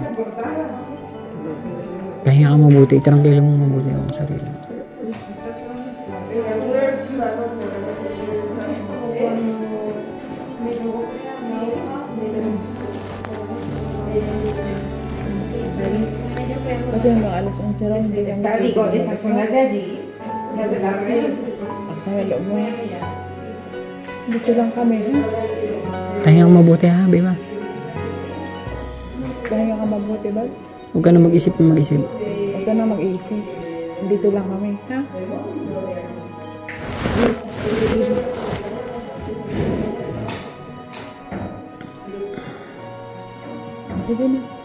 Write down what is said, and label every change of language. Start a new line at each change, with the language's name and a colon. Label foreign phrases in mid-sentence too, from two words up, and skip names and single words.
Filipino: Pahinga ka mabuti, tranquilo mo mabuti ang sarili. Kasi hanggang alas 11 raw hindi kami
Spanish: Está, digo, estas son las de allí, las de la red.
Filipino: sa loob mo. Dito lang kami. Pahinga ka mabuti ha, babe ha. Pahinga ka mabuti ba? Huwag ka na mag-isip na mag-isip. Huwag ka na mag-iisip. Dito lang kami, ha? Sige na.